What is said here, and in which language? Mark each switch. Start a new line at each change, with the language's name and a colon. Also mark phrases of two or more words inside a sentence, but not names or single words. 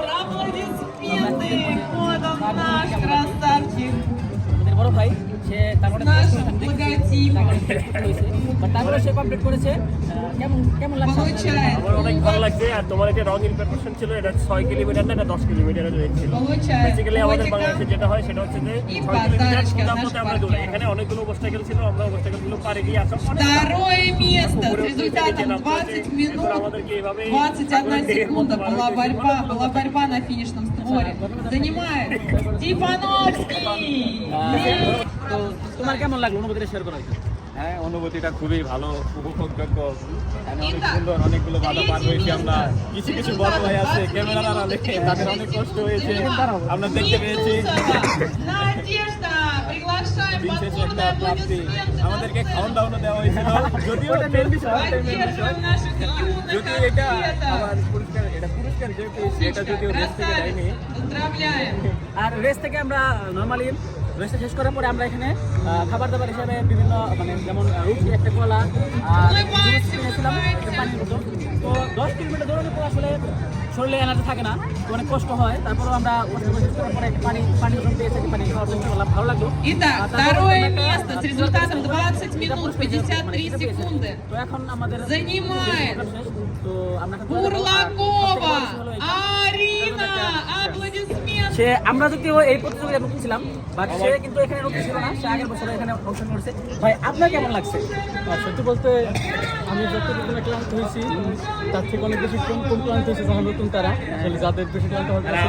Russian: Аплодисменты. Вот он наш красавчик. Наш логотип. Получается.
Bangla: অনেক ভালো লাগছে। আর তোমার এটা রঙিন প্রিপারেশন ছিল, এটা 6 কিলোমিটার না, এটা 10 কিলোমিটারের রেঞ্জ ছিল। বেসিক্যালি আমাদের বাংলাদেশে যেটা হয় সেটা হচ্ছে যে 6 কিলোমিটার সোজা আমরা দৌড়াই। এখানে অনেকগুলো অবস্টাকেল ছিল, আমরা অবস্টাকেলগুলো পারে গিয়ে আসলাম।
Russian: Второе место с результатом 20 минут 21 секунда. Была борьба на финишном створе. Занимает Степановский.
Bangla: তোমার কেমন লাগলো অনুভূতিটা শেয়ার করা? হ্যাঁ, অনুভূতিটা খুবই ভালো, উপভোগযোগ্য। অনেক সুন্দর, অনেকগুলো বাধা পার হয়েছি আমরা। কিছু কিছু বড় ভাই আছে ক্যামেরার আড়ালে, তাদের অনেক কষ্ট হয়েছে, আমরা দেখতে পেয়েছি।
Russian: Надежда, приглашаем
Bangla: একটা
Russian: подводные
Bangla: প্রাপ্তি,
Russian: аплодисменты.
Bangla: আমাদেরকে খাওয়ান দাওয়ানো দেওয়া হয়েছিল। যদিও
Russian: Поддерживаем наших юных
Bangla: যদিও এটা
Russian: атлетов.
Bangla: আমার পুরস্কার, এটা পুরস্কার যেহেতু সেটা যদিও রেস থেকে দেয়নি।
Russian: Поздравляем.
Bangla: আর রেস থেকে আমরা নরমালি রেসটা শেষ করার পরে আমরা এখানে খাবার দাবার হিসাবে বিভিন্ন মানে যেমন রুটি, একটা কলা আর জুস কিনেছিলাম, একটা পানির বোতল। তো 10 কিলোমিটার দৌড়ানোর পর আসলে শরীরে এনার্জি থাকে না, তো অনেক কষ্ট হয়। তারপরেও আমরা কষ্ট করে শেষ করার পরে একটা পানি বোতল পেয়েছি, একটা পানি খাওয়ার চেষ্টা করলাম, ভালো লাগলো।
Russian: Итак, второе место с результатом 20 минут 53 секунды
Bangla: তো এখন আমাদের
Russian: занимает
Bangla: তো আমরা এখন
Russian: Бурлакова Арина. Аплодисменты.
Bangla: সে আমরা যদিও এই প্রতিযোগিতায় নতুন ছিলাম, বাট সে কিন্তু এখানে নতুন ছিল না, সে আগের বছর এখানে অংশগ্রহণ করেছে। ভাই আপনার কেমন লাগছে? সত্যি বলতে আমি যতটুকু ক্লান্ত হয়েছি তার থেকে অনেক বেশি কম ক্লান্ত হয়েছে যারা নতুন তারা, আসলে যাদের বেশি ক্লান্ত হওয়ার কথা ছিল।